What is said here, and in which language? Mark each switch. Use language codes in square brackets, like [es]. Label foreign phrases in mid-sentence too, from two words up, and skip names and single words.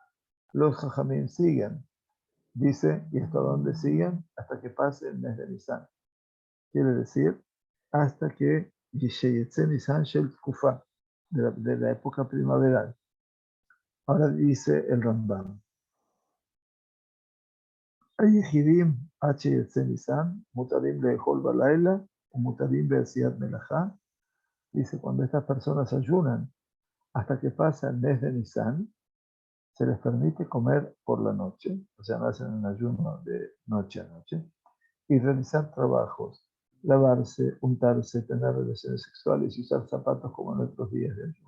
[es] Los jajamim siguen, dice, ¿y hasta dónde siguen? Hasta que pase el mes de Nisan. Quiere decir, hasta que [he] שיצא ניסן של תקופה, [es] de la época primaveral. Ahora dice el Rambam: [he] היחידים עד שיצא ניסן, מותרים לאכול בלילה ומותרים בעשיית מלאכה. [es] Dice, cuando estas personas ayunan hasta que pasa el mes de Nisan, se les permite comer por la noche, o sea, no hacen un ayuno de noche a noche, y realizar trabajos, lavarse, untarse, tener relaciones sexuales y usar zapatos como en otros días de ayuno.